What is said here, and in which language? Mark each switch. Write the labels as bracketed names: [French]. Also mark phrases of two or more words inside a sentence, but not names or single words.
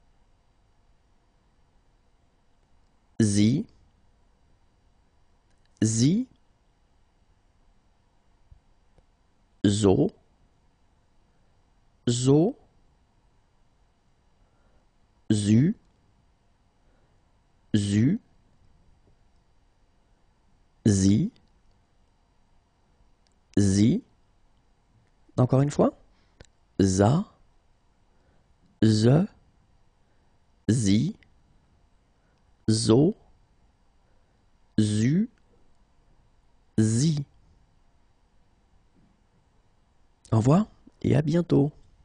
[French] zi, zi, zo, zo, zu, zu, zi, zi. Encore une fois. Za, ze, zi, zo, zu, zi. Au revoir et à bientôt.